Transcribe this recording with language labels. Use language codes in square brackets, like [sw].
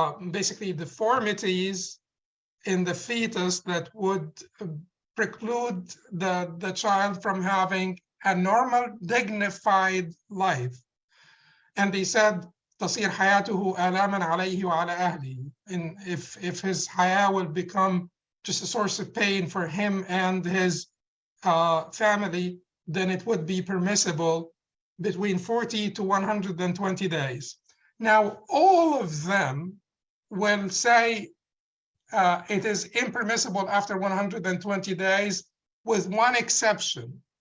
[en] basically deformities in the fetus that would preclude the child from having a normal, dignified life. And they said, [ar] تصير حياته آلاما عليه وعلى أهله. [en] And if his haya will become just a source of pain for him and his family, then it would be permissible between 40 to 120 days. Now, all of them will say it is impermissible after 120 days, with one exception.